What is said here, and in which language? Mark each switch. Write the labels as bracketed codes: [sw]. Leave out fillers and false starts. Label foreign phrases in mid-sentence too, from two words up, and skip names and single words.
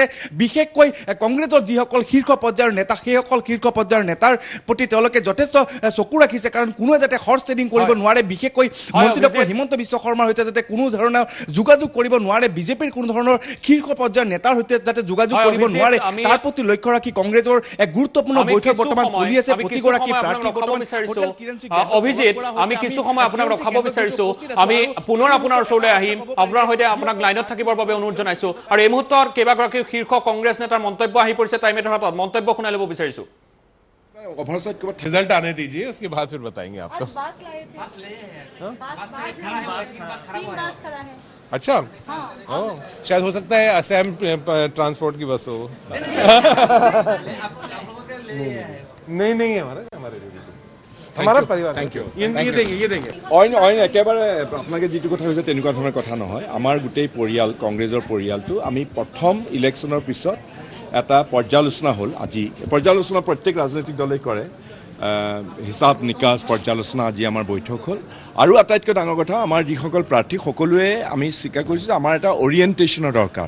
[as] বিশেষকৈ কংগ্ৰেছৰ যিসকল শীৰ্ষ পৰ্যায়ৰ নেতা, সেইসকল শীৰ্ষ পৰ্যায়ৰ নেতাৰ প্ৰতি তেওঁলোকে যথেষ্ট চকু ৰাখিছে, কাৰণ কোনোৱে যাতে [en] horse trading [as] কৰিব নোৱাৰে, বিশেষকৈ মন্ত্ৰী ডক্টৰ হিমন্ত বিশ্ব শৰ্মাৰ সৈতে যাতে কোনো ধৰণৰ যোগাযোগ কৰিব নোৱাৰে, বিজেপিৰ কোনো ধৰণৰ শীৰ্ষ পৰ্যায়ৰ নেতাৰ সৈতে যাতে যোগাযোগ কৰিব নোৱাৰে, তাৰ প্ৰতি লক্ষ্য ৰাখি কংগ্ৰেছৰ এক গুৰুত্বপূৰ্ণ বৈঠক বৰ্তমান চলি আছে। প্ৰতিগৰাকী প্ৰাৰ্থী অভিজিত, আমি কিছু সময় আপোনাক ৰখাব বিচাৰিছো। আমি পুনৰ আপোনাৰ ওচৰলৈ আহিম, আপোনাৰ সৈতে আপোনাক লাইনত থাকিবৰ বাবে অনুৰোধ জনাইছো। আৰু এই মুহূৰ্তত কেইবাগৰাকী শীৰ্ষ কংগ্ৰেছ নেতাৰ মন্তব্য আহি পৰিছে টাইম এটৰ হাতত, মন্তব্য শুনাই ল'ব বিচাৰিছো। [hi] रिजल्ट आने दीजिए, उसके बाद फिर बताएंगे आपको। अच्छा, शायद हो सकता है असम ट्रांसपोर्ट की बस हो। नहीं है हमारा परिवार। ये देंगे [as] অইন একেবাৰে আপোনালোকে যিটো কথা কৈছে তেনেকুৱা ধৰণৰ কথা নহয়। আমাৰ গোটেই পৰিয়াল, কংগ্ৰেছৰ পৰিয়ালটো আমি প্ৰথম ইলেকশ্যনৰ পিছত এটা পৰ্যালোচনা হ'ল। আজি পৰ্যালোচনা প্ৰত্যেক ৰাজনৈতিক দলেই কৰে, হিচাপ নিকাচ পৰ্যালোচনা আজি আমাৰ বৈঠক হ'ল। আৰু আটাইতকৈ ডাঙৰ কথা, আমাৰ যিসকল প্ৰাৰ্থী সকলোৱে আমি স্বীকাৰ কৰিছোঁ যে আমাৰ এটা অৰিয়েণ্টেশ্যনৰ দৰকাৰ।